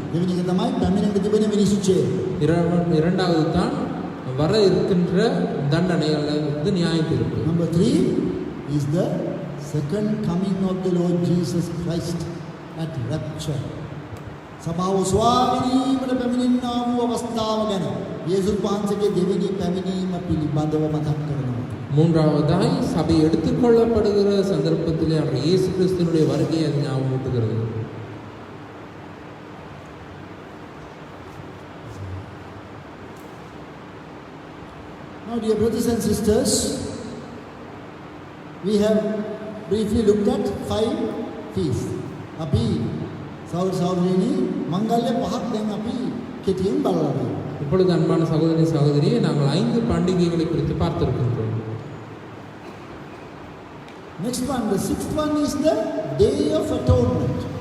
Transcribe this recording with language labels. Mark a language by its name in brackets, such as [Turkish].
[Sinhala] දෙවෙනි එක තමයි පැමිණෙන්න තිබෙන විනිශ්චය. [Tamil] இரண்டாவது தான் வர இருக்கின்ற தண்டனை அல்லது நியாய தீர்ப்பு. [English] Number 3 is the second coming of the Lord Jesus Christ at rapture. [Sinhala] සභාව ස්වාමිනීමට පැමිණෙන්නා වූ අවස්ථාව ගැන යේසුස් වහන්සේගේ දෙවෙනි පැමිණීම පිළිබඳව මතක් කරනවා. [Tamil] மூன்றாவதாய் சபை எடுத்துக்கொள்ளப்படுகிற சந்தர்ப்பத்திலே அவர் இயேசு கிறிஸ்துவினுடைய வருகையை அது ஞாபகமூட்டுகிறது. [English] Now, dear brothers and sisters, we have briefly looked at 5 feasts. [Sinhala] අපි සහෝදරයනි මංගල්‍ය පහක් දැන් අපි කෙටියෙන් බලලා. [Tamil] இப்பொழுது அன்பான சகோதரி சகோதரியே நாங்கள் 5 பண்டிகைகளை குறித்து பார்த்திருக்கின்றோம். [English] Next one, the 6th one is the Day of Atonement.